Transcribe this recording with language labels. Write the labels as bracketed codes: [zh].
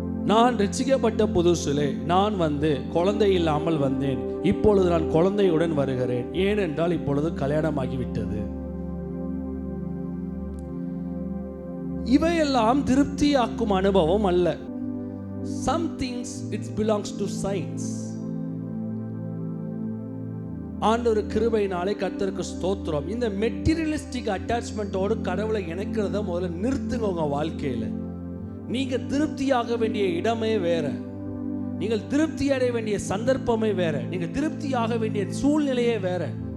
[ta] நான் ரட்சிக்கப்பட்ட புதுசிலே நான் குழந்தை இல்லாமல் வந்தேன். இப்பொழுது நான் குழந்தையுடன் வருகிறேன். ஏனென்றால் இப்பொழுது கல்யாணமாகிவிட்டது. இவையெல்லாம் திருப்தியாக்கும் அனுபவம் அல்ல. [en] Some things it belongs to science. [ta] ஆண்டவர் கிருபையினாலே கர்த்தருக்கு ஸ்தோத்திரம். இந்த மெட்டீரியலிஸ்டிக் அட்டாச்மெண்ட்டோடு கடவுளை இணைக்கிறத முதல்ல நிறுத்துங்க உங்க வாழ்க்கையில. நீங்க திருப்தியாக வேண்டிய இடமே வேற, நீங்கள் திருப்தி அடைய வேண்டிய சந்தர்ப்பமே வேற, நீங்க திருப்தியாக வேண்டிய சூழ்நிலையே வேற.